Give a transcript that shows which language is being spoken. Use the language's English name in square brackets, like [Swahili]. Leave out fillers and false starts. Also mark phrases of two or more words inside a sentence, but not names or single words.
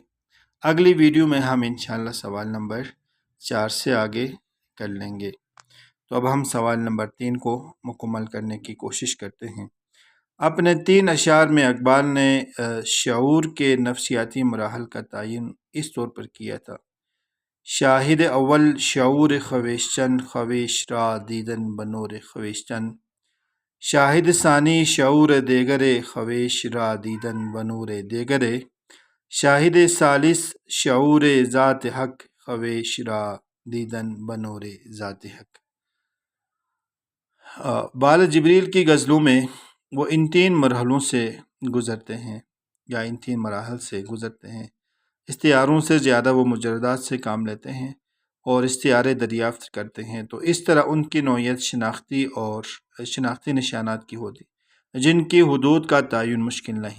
[Urdu] اگلی ویڈیو میں ہم انشاءاللہ سوال نمبر 4 سے آگے کر لیں گے۔ تو اب ہم سوال نمبر 3 کو مکمل کرنے کی کوشش کرتے ہیں۔ اپنے 3 اشعار میں اقبال نے شعور کے نفسیاتی مراحل کا تعین اس طور پر کیا تھا: [Persian] شاہد اول شعور خویشتن، خویش را دیدن بنور خویشتن. شاہد ثانی شعور دیگر خویش را دیدن بنور دیگر. شاہد ثالث شعور ذات حق، خویش را دیدن بنور ذات حق. [Urdu] بال جبریل کی غزلوں میں وہ ان 3 مرحلوں سے گزرتے ہیں یا ان 3 مراحل سے گزرتے ہیں۔ استعاروں سے زیادہ وہ مجردات سے کام لیتے ہیں اور استعارے دریافت کرتے ہیں، تو اس طرح ان کی نوعیت شناختی نشانات کی ہوتی جن کی حدود کا تعین مشکل نہیں۔